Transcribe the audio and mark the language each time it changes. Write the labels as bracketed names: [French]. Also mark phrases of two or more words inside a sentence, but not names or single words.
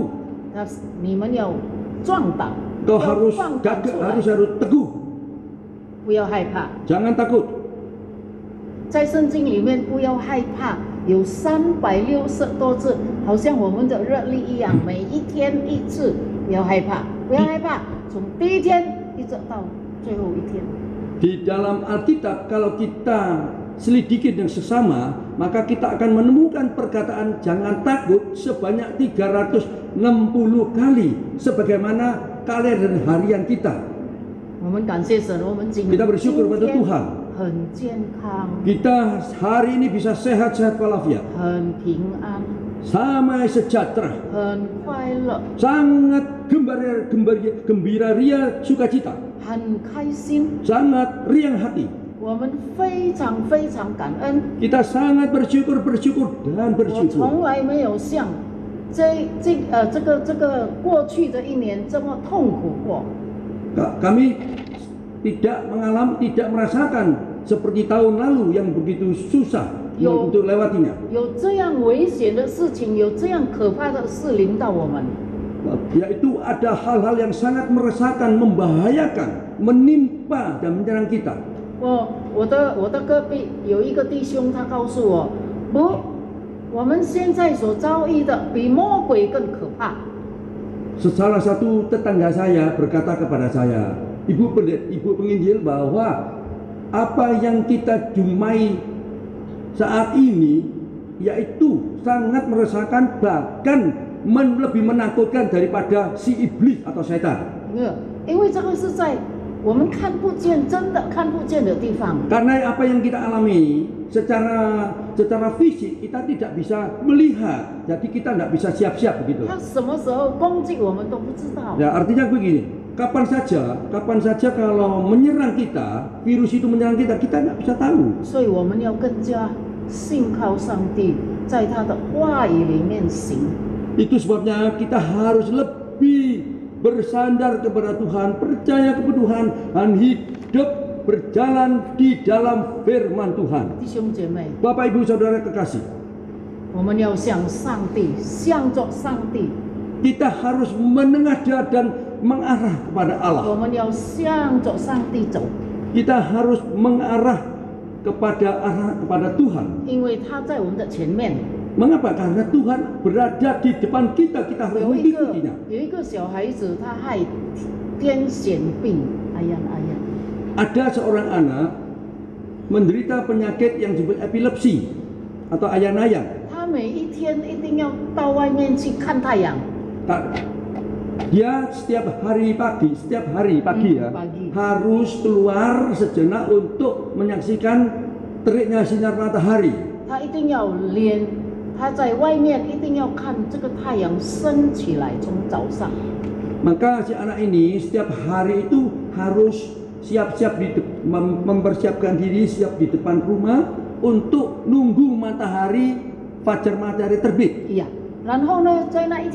[Chinese] 你们要壮胆， [Indonesian] Kau [Chinese] 要 [Indonesian] harus [Chinese] 放胆出 [Indonesian] gagah, [Chinese] 来， [Indonesian] harus teguh, [Chinese] 不要害怕。 [Indonesian] jangan takut. [Chinese] 在圣经里面不要害怕，有360多次，好像我们的日历一样，每一天一次，不要害怕，不要害怕，从第一天一直到最后一天。 [Indonesian] Di dalam Alkitab kalau kita selidiki dengan sesama, maka kita akan menemukan perkataan jangan takut sebanyak 360 kali sebagaimana kalender harian kita. [Chinese] 我们感谢神，我们今 [Indonesian] Kita bersyukur pada [Chinese] 天 [Indonesian] Tuhan. [Chinese] 很健康， [Indonesian] Kita hari ini bisa sehat-sehat walafiat, [Chinese] 很平安， [Indonesian] damai sejahtera, [Chinese] 很快乐， [Indonesian] sangat gembira ria sukacita, [Chinese] 很开心。 [Indonesian] sangat riang hati. [Chinese] 我们非常非常感恩， [Indonesian] Kita sangat bersyukur dan [Chinese] 我 [Indonesian] bersyukur. [Chinese] 从来没有像这个过去的一年这么痛苦过。 [Indonesian] Kami tidak merasakan seperti tahun lalu yang begitu susah untuk lewatinya. [Chinese] 有这样危险的事情，有这样可怕的事临到我们， [Indonesian] Yaitu ada hal-hal yang sangat meresahkan, membahayakan, menimpa dan menyerang kita. [Chinese] 我的隔壁有一个弟兄，他告诉我，不，我们现在所遭遇的比魔鬼更可怕。 [Indonesian] Salah satu tetangga saya berkata kepada saya, Ibu penginjil, bahwa apa yang kita jumpai saat ini yaitu sangat meresahkan, bahkan lebih menakutkan daripada si iblis atau setan. [Chinese] 因为这个是在我们看不见、真的看不见的地方。 [Indonesian] Karena apa yang kita alami secara fisik kita tidak bisa melihat, jadi kita tidak bisa siap-siap begitu. [Chinese] 他什么时候攻击我们都不知道。 [Indonesian] Ya, artinya begini, kapan saja kalau menyerang kita, virus itu menyerang kita tidak bisa tahu. [Chinese] 所以我们要更加信靠上帝，在他的话语里面行。 [Indonesian] Itu sebabnya kita harus lebih bersandar kepada Tuhan, percaya kepada Tuhan, dan hidup berjalan di dalam firman Tuhan. [Chinese] 弟兄姐妹， [Indonesian] Bapak Ibu Saudara kekasih, [Chinese] 我们要向上帝，向着上帝， [Indonesian] kita harus menengadah dan mengarah kepada [Chinese] 我 [Indonesian] Allah. [Chinese] 们要向着上帝走， [Indonesian] Kita harus mengarah kepada Tuhan. [Chinese] 因为他在我们的前面。 [Indonesian] Mengapa? Karena Tuhan berada di depan kita, kita harus mengikutinya. [Chinese] 有一个小孩子，他害癫痫病，哎呀哎呀， [Indonesian] Ada seorang anak menderita penyakit yang disebut epilepsi atau ayan-ayan. [Chinese] 他每一天一定要到外面去看太阳。 [Indonesian] Dia setiap hari pagi ya, pagi. harus keluar sejenak untuk menyaksikan teriknya sinar matahari. [Chinese] 他一定要他在外面一定要看这个太阳升起来，从早上。 [Indonesian] Maka si anak ini setiap hari itu harus siap-siap mempersiapkan diri, siap di depan rumah untuk nunggu fajar matahari terbit.